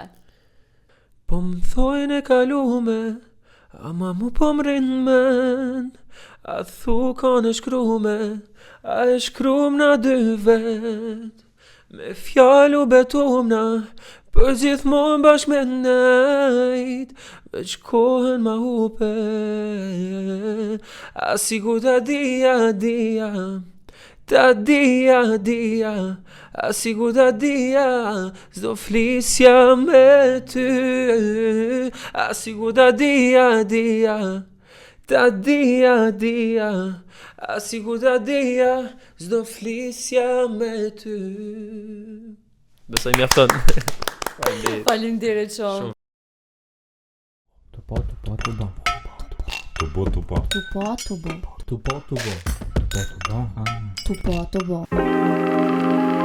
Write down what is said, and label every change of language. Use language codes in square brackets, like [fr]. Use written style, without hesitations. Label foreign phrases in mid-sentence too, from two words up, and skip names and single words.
[sq] Po më thojnë e kalume, ama mu po më rinë men, a thu ka në shkrume, a e shkrum na dy vet, me fjallu betumna, për gjithmonë bashk me nejt, veç kohën ma hupe, a sigur ta dia, ta dia, a sigur ta dia, s'do flisja me ty, a sigur ta dia, ta dia, a sigur ta dia, s'do flisja me ty. Besoj mjafton. Faleminderit shumë. Tupo. Tupo.